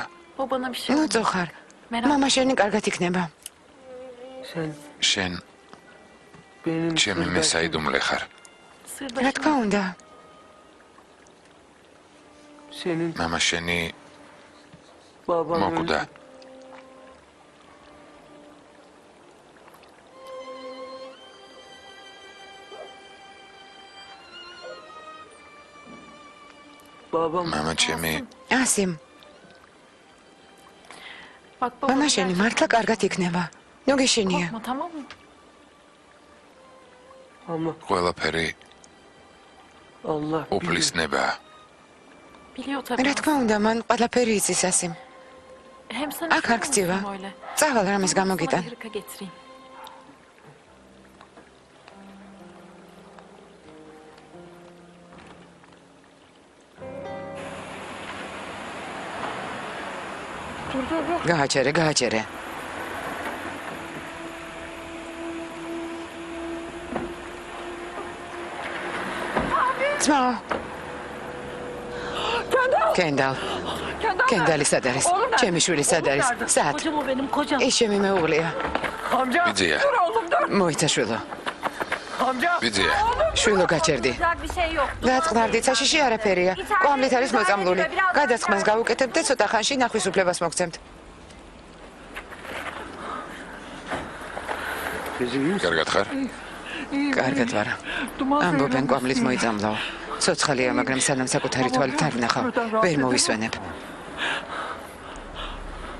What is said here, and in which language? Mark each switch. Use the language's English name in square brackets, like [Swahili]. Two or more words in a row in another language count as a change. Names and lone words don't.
[Georgian] ნუ წოხარ. მამა შენი კარგად იქნება. [Turkish] Sen [Georgian] შენ [Turkish] benim [Georgian] ჩემი [Turkish] kız [Georgian] მესაიდუმლე ხარ. რა თქმა უნდა. [Turkish] Senin [Georgian] მამა შენი [Turkish] baban [Georgian] მოკვდა. [Turkish] öldü. Babam [Georgian] მამა ჩემი, ასიმ. მამა შენი მართლა კარგად იქნება. ნუ გეშინია. [Turkish] ama [Georgian] ყველაფერი [Turkish] Allah bilir. [Georgian] უფლისნება. რა თქმა უნდა, მან ყველაფერი იცის ასიმ. აქ არ გწივა. წავალ რამეს გამოგიტან. გააჩერე, გააჩერე. ძმა. კენდალ. კენდალი სად არის? ჩემი შვილი სად არის? სად? [Turkish] Kocam o benim kocam. [Georgian] ის ჩემი მეუღლეა. [Turkish] Amca. [Georgian] ბიძია, მოიცა შვილო. [Turkish] Amca. [Georgian] ბიძია. შვილო გაჩერდი. [Turkish] bir şey yok. [Georgian] გაწყნარდი, საშიში არაფერია. კვამლით არის მოწამლული. გადასხმას გავუკეთებ და ცოტა ხანში ნახვის უფლებას მოგცემთ. კარგად ხარ? კარგად ვარ. ამბობენ კვამლით მოიწამლაო. ცოცხალია, მაგრამ სანამ საკუთარი თვალით არ ვნახავ, ვერ მოვისვენებ.